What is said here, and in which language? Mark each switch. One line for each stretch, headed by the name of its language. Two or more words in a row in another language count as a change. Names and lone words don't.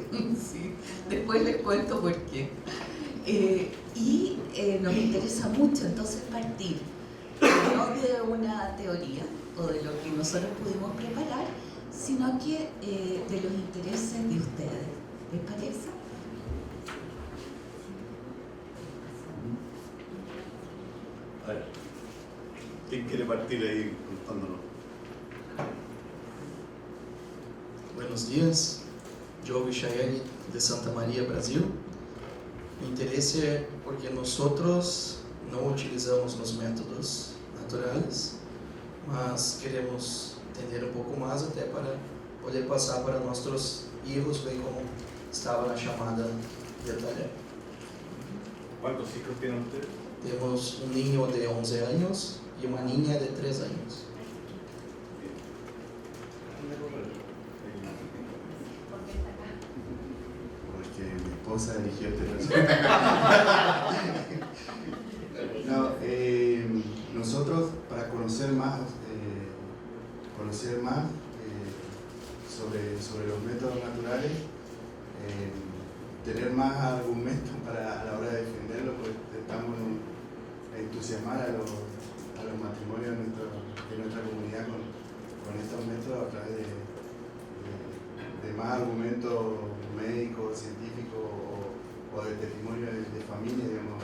Spanish: Sí, después les cuento por qué. Nos interesa mucho entonces partir no de una teoría o de lo que nosotros pudimos preparar, sino que de los intereses de ustedes. ¿Les parece? A ver, ¿quién quiere partir ahí contándonos? Buenos dias, Diogo Chayane de Santa Maria, Brasil.
Portuguese: Me interessa porque nós não utilizamos os métodos naturais, mas queremos entender pouco mais até para poder passar para nossos filhos, bem como estava na chamada de taller.
Spanish: ¿Cuántos hijos tienen ustedes?
Portuguese: Temos niño de 11 anos e uma niña de 3 anos.
Spanish: Porque mi esposa eligió este personaje. No, nosotros para conocer más sobre los métodos naturales, tener más argumentos a la hora de defenderlos, pues estamos entusiasmar a los matrimonios de nuestra comunidad con estos métodos a través de más argumentos médicos, científicos o de testimonio de familia, digamos.